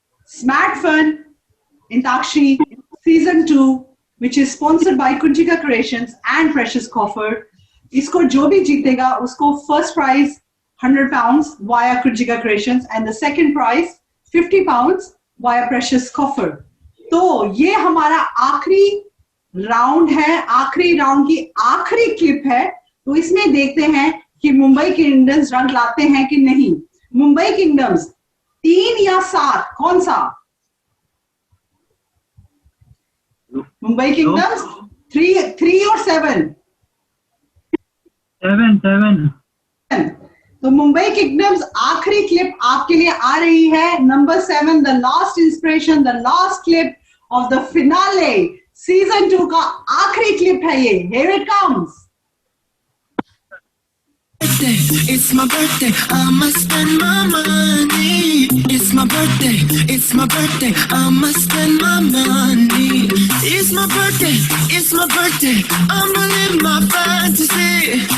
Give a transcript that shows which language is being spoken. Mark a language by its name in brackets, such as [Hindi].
[English] Smart Fun Intakshi Season 2, which is sponsored by Kunjika Creations and Precious Coffer. [Hindi] इसको जो भी जीतेगा उसको [English] first prize £100 via Kunjika Creations, and the second prize £50 via Precious Coffer. [Hindi] तो ये हमारा आखिरी राउंड है, आखिरी राउंड की आखिरी क्लिप है. तो इसमें देखते हैं कि मुंबई किंगडम्स रंग लाते हैं कि नहीं. मुंबई किंगडम्स 3 या 7, कौन सा? मुंबई किंगडम्स 3 और 7? 7. तो मुंबई किंगडम्स आखिरी क्लिप आपके लिए आ रही है. Number 7, [English] the last inspiration, the last clip of the finale season [Hindi] 2 का आखिरी क्लिप है ये. [English] Here it comes. It's my birthday, I'ma spend my money. It's my birthday, it's my birthday, I'ma spend my money. It's my birthday, I'ma live my fantasy.